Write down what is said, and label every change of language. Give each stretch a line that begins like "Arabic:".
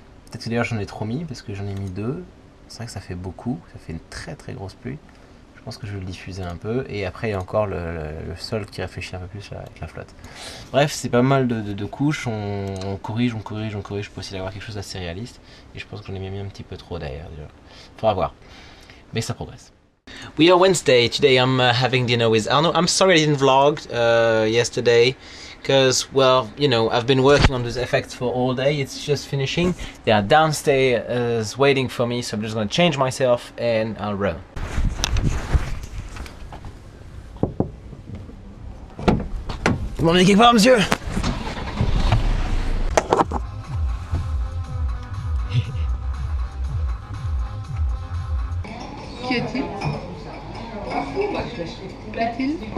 French: Peut-être que d'ailleurs j'en ai trop mis, parce que j'en ai mis 2, c'est vrai que ça fait beaucoup, ça fait une très très grosse pluie. Je pense que je vais le diffuser un peu, et après il y a encore le sol qui réfléchit un peu plus avec la flotte. Bref, c'est pas mal de couches, on corrige pour essayer d'avoir quelque chose d'assez réaliste, et je pense que j'en ai mis un petit peu trop derrière déjà. Faudra voir, mais ça progresse.
English: We are Wednesday, today I'm having dinner with Arno. I'm sorry I didn't vlog yesterday, because, well, you know, I've been working on those effects for all day. It's just finishing. They are downstairs waiting for me, so I'm just gonna change myself and I'll roll.
French: Vous m'emmenez quelque part, monsieur? Qui est-il? Qui est-il?